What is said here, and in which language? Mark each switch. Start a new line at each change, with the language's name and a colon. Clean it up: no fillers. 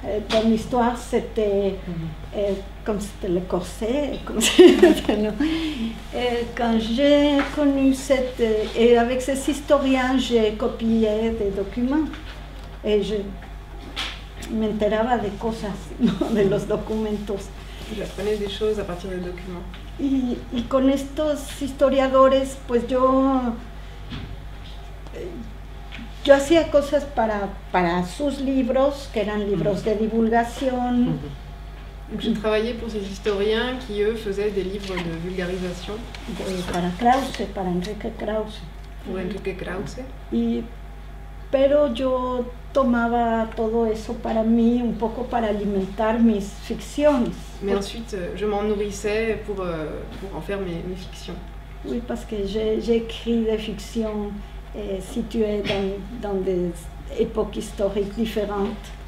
French: Dans l'histoire, c'était comme c'était le corset, comme non. Quand j'ai connu et avec ces historiens, j'ai copié des documents et je
Spanish: m'enteraba de cosas, ¿no? De los documentos.
French: J'apprenais des choses à partir des documents.
Spanish: Y con estos historiadores, pues yo hacía cosas para sus libros, que eran libros de divulgación.
French: Donc j'ai travaillé pour ces historiens qui, eux, faisaient des livres de vulgarisation.
Spanish: Para Krause, para Enrique Krause.
French: Pour Enrique Krause.
Spanish: Pero yo tomaba todo eso para mí, un poco para alimentar mis ficciones.
French: Mais ensuite, je m'en nourrissais pour en faire mes fictions. Oui, parce que j'ai écrit des fictions situées dans des époques historiques différentes.